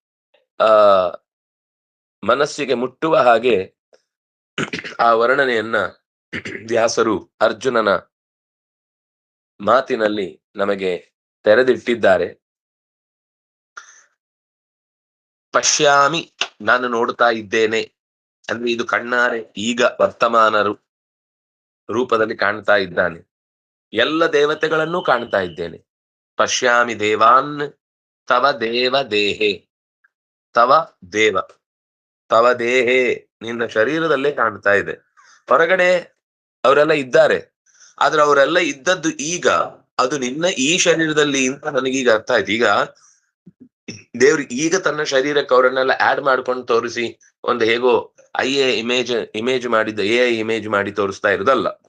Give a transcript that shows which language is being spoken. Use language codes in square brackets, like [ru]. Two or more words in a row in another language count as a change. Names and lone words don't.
[kn] ಮನಸ್ಸಿಗೆ ಮುಟ್ಟುವ ಹಾಗೆ ಆ ವರ್ಣನೆಯನ್ನ ವ್ಯಾಸರು ಅರ್ಜುನನ ಮಾತಿನಲ್ಲಿ ನಮಗೆ ತೆರೆದಿಟ್ಟಿದ್ದಾರೆ. ಪಶ್ಯಾಮಿ, ನಾನು ನೋಡ್ತಾ ಇದ್ದೇನೆ ಅಂದ್ರೆ ಇದು ಕಣ್ಣಾರೆ ಈಗ ವರ್ತಮಾನ ರೂಪದಲ್ಲಿ ಕಾಣ್ತಾ ಇದ್ದಾನೆ. ಎಲ್ಲ ದೇವತೆಗಳನ್ನೂ ಕಾಣ್ತಾ ಇದ್ದೇನೆ. [sa] ಪಶ್ಯಾಮಿ ದೇವಾನ್ ತವ ದೇವ ದೇಹೆ, ತವ ದೇಹೆ, [kn] ನಿನ್ನ ಶರೀರದಲ್ಲೇ ಕಾಣ್ತಾ ಇದೆ. ಹೊರಗಡೆ ಅವರೆಲ್ಲ ಇದ್ದಾರೆ, ಆದ್ರೆ ಅವರೆಲ್ಲ ಇದ್ದದ್ದು ಈಗ, ಅದು ನಿನ್ನ ಈ ಶರೀರದಲ್ಲಿ ಅಂತ ನನಗೀಗ ಅರ್ಥ ಆಯ್ತು. ಈಗ ದೇವ್ರು ಈಗ ತನ್ನ ಶರೀರಕ್ಕೆ ಅವರನ್ನೆಲ್ಲ ಆಡ್ ಮಾಡ್ಕೊಂಡು ತೋರಿಸಿ ಒಂದು ಹೇಗೋ ಇಮೇಜ್ ಮಾಡಿದ್ದ [en] AI image [kn] ಮಾಡಿ ತೋರಿಸ್ತಾ ಇರುದಲ್ಲ.